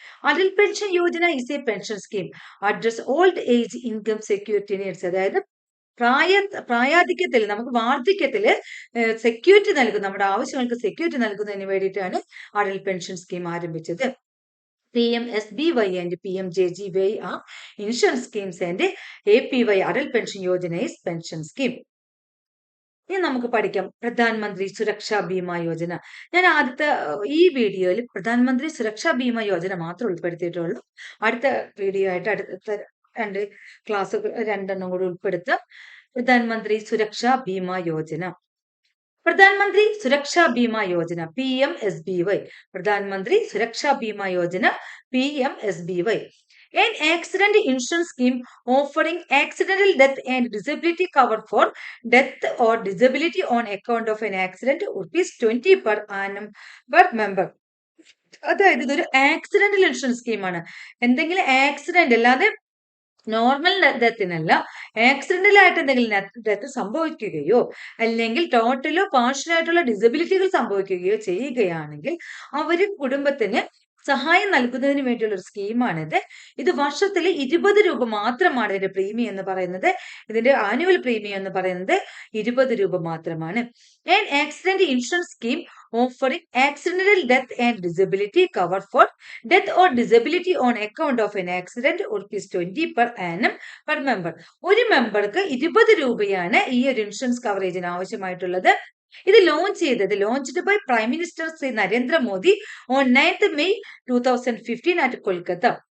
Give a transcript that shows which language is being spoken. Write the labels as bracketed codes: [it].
[en] Atal pension Yojana is a pension scheme address old age income security needs. [ml] അതായത് പ്രായാധിക്യത്തിൽ നമുക്ക് വാർദ്ധക്യത്തില് security നൽകുന്ന, നമ്മുടെ ആവശ്യങ്ങൾക്ക് സെക്യൂരിറ്റി നൽകുന്നതിന് വേണ്ടിയിട്ടാണ് അടൽ പെൻഷൻ സ്കീം ആരംഭിച്ചത്. [en] PMSBY and PMJJBY are insurance schemes and APY Atal pension Yojana is pension scheme. [ml] ഇനി നമുക്ക് പഠിക്കാം പ്രധാനമന്ത്രി സുരക്ഷാ ബീമാ യോജന. ഞാൻ ഈ വീഡിയോയിൽ പ്രധാനമന്ത്രി സുരക്ഷാ ബീമാ യോജന മാത്രം ഉൾപ്പെടുത്തിയിട്ടുള്ളൂ. അടുത്ത വീഡിയോ ആയിട്ട് അടുത്ത 2 ക്ലാസ്സുകൾ 2 കൂടി ഉൾപ്പെടുത്താം. പ്രധാനമന്ത്രി സുരക്ഷാ ബീമാ യോജന. പ്രധാനമന്ത്രി സുരക്ഷാ ബീമാ യോജന PMSBY. പ്രധാനമന്ത്രി സുരക്ഷാ Bima Yojana PMSBY. [en] An accident insurance scheme offering accidental death and disability cover for death or disability on account of an accident, ₹20 per annum per member. [ml] അതായത് ഇതൊരു ആക്സിഡന്റൽ ഇൻഷുറൻസ് സ്കീമാണ്. എന്തെങ്കിലും ആക്സിഡന്റ് അല്ലാതെ നോർമൽ ഡെത്തിനല്ല, ആക്സിഡന്റൽ ആയിട്ട് എന്തെങ്കിലും ഡെത്ത് സംഭവിക്കുകയോ അല്ലെങ്കിൽ ടോട്ടലോ പാർഷ്യലായിട്ടുള്ള ഡിസബിലിറ്റികൾ സംഭവിക്കുകയോ ചെയ്യുകയാണെങ്കിൽ അവര് കുടുംബത്തിന് സഹായം നൽകുന്നതിന് വേണ്ടിയുള്ള ഒരു സ്കീമാണിത്. ഇത് വർഷത്തിൽ 20 രൂപ മാത്രമാണ് ഇതിന്റെ പ്രീമിയം എന്ന് പറയുന്നത്. ഇതിന്റെ ആനുവൽ പ്രീമിയം എന്ന് പറയുന്നത് 20 രൂപ മാത്രമാണ്. [en] An accident insurance scheme offering accidental death and disability cover for death or disability on account of an accident ₹20 per annum per member. [ml] ഒരു മെമ്പർക്ക് 20 രൂപയാണ് ഈ ഒരു ഇൻഷുറൻസ് കവറേജിന് ആവശ്യമായിട്ടുള്ളത്. ഇത് [en] Launched by prime minister Shri Narendra Modi on 9th May 2015 at Kolkata.